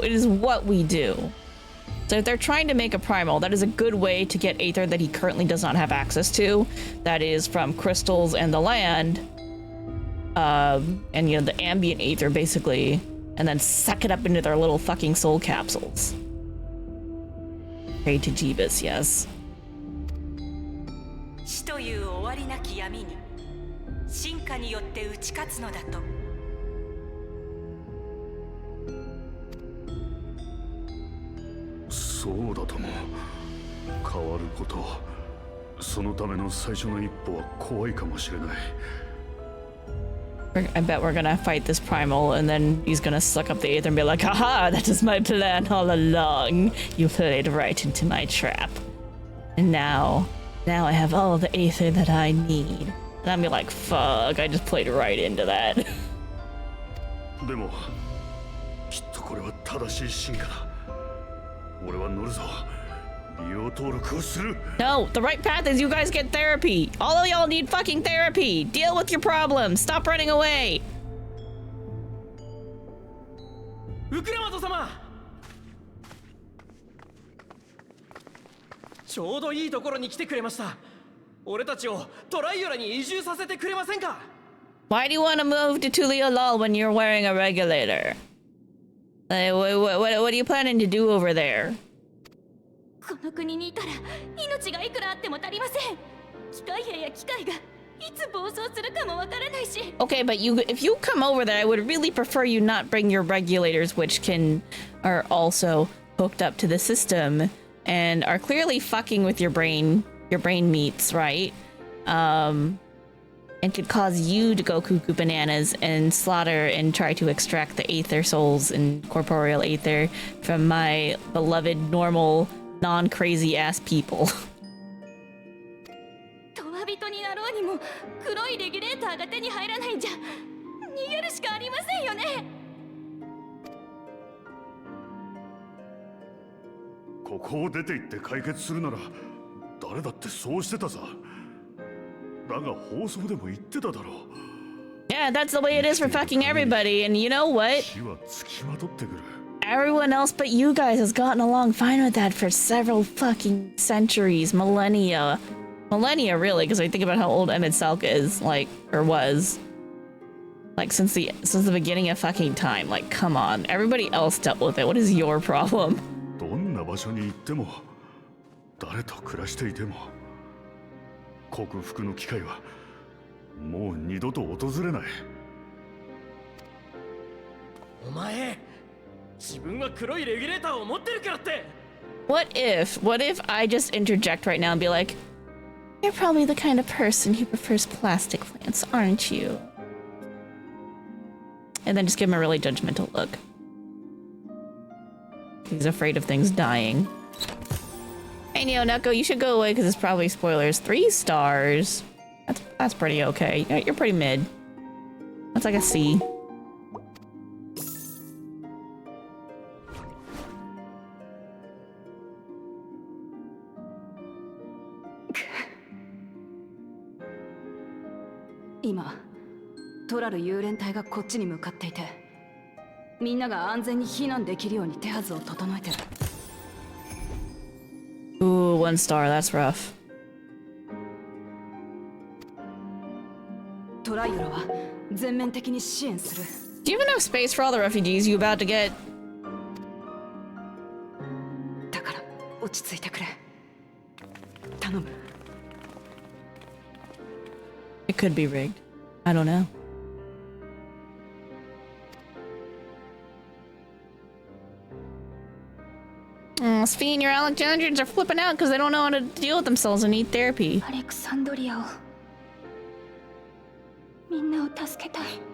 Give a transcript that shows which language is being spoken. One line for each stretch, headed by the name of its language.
English: It is what we do. So if they're trying to make a primal, that is a good way to get aether that he currently does not have access to. That is from crystals and the land. And you know, the ambient aether basically, and then suck it up into their little fucking soul capsules. Pray to Jeebus, yes.
Japanese: 死という終わりなき闇に進化によって打ち勝つのだと。そうだとも。変わること、そのための最初の一歩は怖いかもしれない。
English: I bet we're gonna fight this primal and then he's gonna suck up the aether and be like, haha, that is my plan all along. You played right into my trap. And now I have all the aether that I need. And I'm be like, fuck, I just played right into that.
Japanese: でも、きっとこれは正しい進化だ。俺は乗るぞ。利用登録をする。
English: No, the right path is you guys get therapy. All of y'all need fucking therapy. Deal with your problems. Stop running away.
Japanese: ウクラマト様。ちょうどいいところに来てくれました。俺たちをトライオラに移住させてくれませんか？
English: Why do you want to move to Tuliolal when you're wearing a regulator? What are you planning to do over there?
Japanese: この国にいたら命がいくらあっても足りません。機械兵や機械がいつ暴走するかもわからないし。
English: Okay, but if you come over there, I would really prefer you not bring your regulators, which are also hooked up to the system and are clearly fucking with your brain meats, right? And could cause you to go cuckoo bananas and slaughter and try to extract the aether souls and corporeal aether from my beloved normal non-crazy ass people.
Japanese: トワ人になろうにも黒いレギュレーターが手に入らないんじゃ逃げるしかありませんよね。ここを出て行って解決するなら誰だってそうしてたさ。だが放送でも言ってただろう。
English: Yeah, that's the way it is for fucking everybody, and you know what?
Japanese: 死はつきまとってくる。
English: Everyone else but you guys has gotten along fine with that for several fucking centuries, millennia. Millennia, really, because I think about how old Emmett Salka is, like, or was. Like, since the beginning of fucking time. Like, come on. Everybody else dealt with it. What is your problem?
Japanese: どんな場所に行っても、誰と暮らしていても、克服の機会はもう二度と訪れない。お前、自分は黒いレギュレーターを持ってるからって。
English: What if I just interject right now and be like, you're probably the kind of person who prefers plastic plants, aren't you? And then just give him a really judgmental look. He's afraid of things dying. Hey Neo Neko, you should go away because it's probably spoilers. 3 stars. That's pretty okay. You're pretty mid. That's like a C.
Japanese: Now, トラル幽霊隊がこっちに向かっていて、みんなが安全に避難できるように手はずを整えてる。
English: Ooh, 1 star. That's rough.
Japanese: トライオラは全面的に支援する。
English: Do you even have space for all the refugees you about to get?
Japanese: だから落ち着いてくれ。頼む。
English: It could be rigged. I don't know. Sphene, your Alexandrians are flipping out because they don't know how to deal with themselves and need therapy.
Japanese: アレクサンドリアをみんなを助けたい。